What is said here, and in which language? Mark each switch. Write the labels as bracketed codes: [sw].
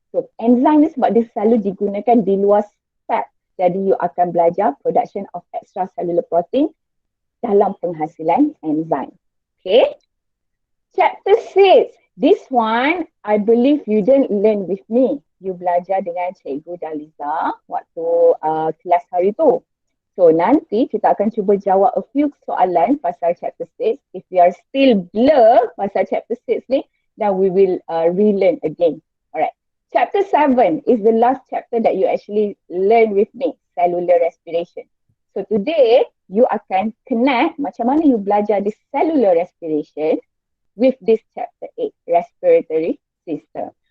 [ms] So enzyme ni sebab dia selalu digunakan di luar sel. Jadi you akan belajar [en] production of extracellular protein [ms] dalam penghasilan enzyme. Okay. Chapter 6. [en] This one, I believe you didn't learn with me. [ms] You belajar dengan Cikgu Daliza waktu kelas hari tu. So nanti kita akan cuba jawab [en] a few [ms] soalan pasal chapter 6. [en] If you are still blur [ms] pasal [en] chapter 6 ni, then we will relearn again. Alright. Chapter 7 is the last chapter that you actually learn with me, cellular respiration. So today, you [ms] akan [en] connect [ms] macam mana [en] you [ms] belajar [en] this cellular respiration with this chapter 8, respiratory system.